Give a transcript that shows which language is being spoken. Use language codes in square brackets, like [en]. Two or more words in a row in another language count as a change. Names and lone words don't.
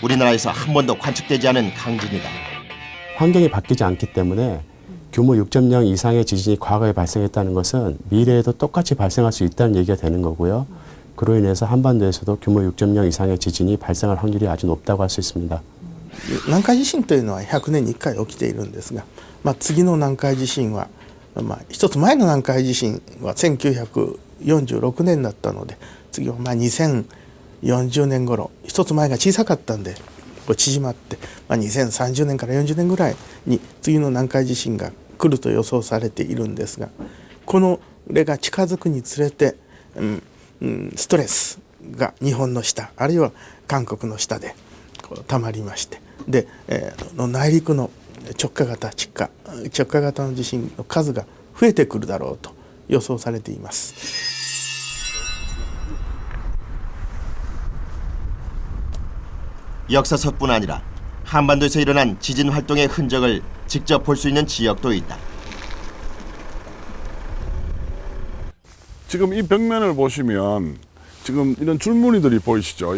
[ko] 우리나라에서 한 번도 관측되지 않은 강진이다. 환경이 바뀌지 않기 때문에 규모 6.0 이상의 지진이 과거에 발생했다는 것은 미래에도 똑같이 발생할 수 있다는 얘기가 되는 거고요. 그로 인해서 한반도에서도 규모 6.0 이상의 지진이 발생할 확률이 아주 높다고 할 수 있습니다. [ja] 南海地震というのは100年に1回起きているんですが、次の南海地震は、一つ前の南海地震は1946年だったので、次は2040年頃、一つ前が小さかったんで縮まって、2030年から40年ぐらいに次の南海地震が来ると予想されているんですが、これが近づくにつれて、ストレスが日本の下あるいは韓国の下でたまりまして、で、内陸の直下型の地震の数が増えてくるだろうと予想されています。 [ko] 역사석뿐 아니라 한반도에서 일어난 지진 활동의 흔적을 직접 볼 수 있는 지역도 있다. 지금 이 벽면을 보시면 지금 이런 줄무늬들이 보이시죠?